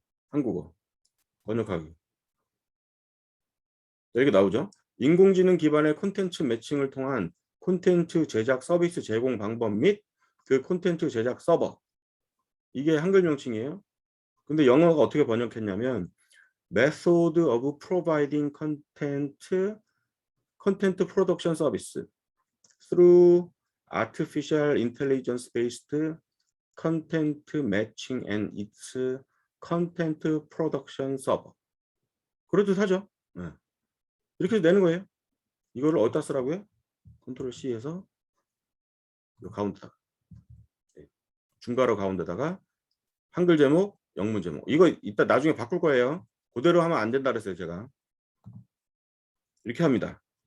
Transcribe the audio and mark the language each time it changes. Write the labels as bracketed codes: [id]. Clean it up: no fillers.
[ko] 한국어 번역하기 여기 나오죠. 인공지능 기반의 콘텐츠 매칭을 통한 콘텐츠 제작 서비스 제공 방법 및 그 콘텐츠 제작 서버 이게 한글 명칭이에요. 근데 영어가 어떻게 번역했냐면 [en] Method of providing content production service through artificial intelligence based content matching and its content production server. [ko] 그래도 사죠. 네. 이렇게 내는 거예요. 이거를 어디다 쓰라고요? 컨트롤 C에서 요 가운데다가 네. 중괄호 가운데다가 한글 제목, 영문 제목. 이거 이따 나중에 바꿀 거예요. 그대로 하면 안 된다 그랬어요, 제가. 이렇게 합니다.